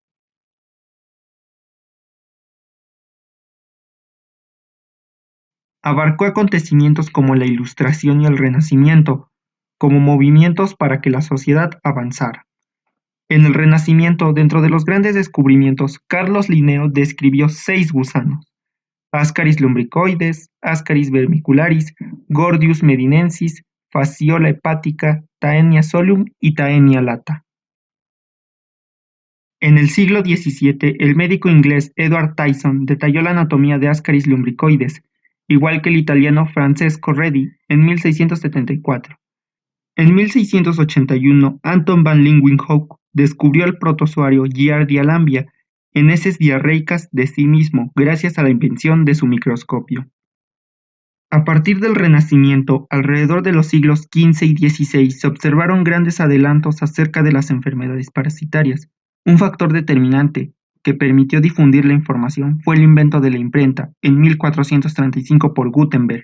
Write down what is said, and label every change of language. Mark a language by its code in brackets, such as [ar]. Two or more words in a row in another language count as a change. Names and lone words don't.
[es] Abarcó acontecimientos como la Ilustración y el Renacimiento, como movimientos para que la sociedad avanzara. En el Renacimiento, dentro de los grandes descubrimientos, Carlos Linneo describió 6 gusanos: Ascaris lumbricoides, Ascaris vermicularis, Gordius medinensis, Fasciola hepatica, Taenia solium y Taenia lata. En el siglo XVII, el médico inglés Edward Tyson detalló la anatomía de Ascaris lumbricoides igual que el italiano Francesco Redi en 1674. En 1681, Anton van Leeuwenhoek descubrió el protozoario Giardia lambia en heces diarreicas de sí mismo gracias a la invención de su microscopio. A partir del Renacimiento, alrededor de los siglos XV y XVI, se observaron grandes adelantos acerca de las enfermedades parasitarias. Un factor determinante que permitió difundir la información fue el invento de la imprenta en 1435 por Gutenberg.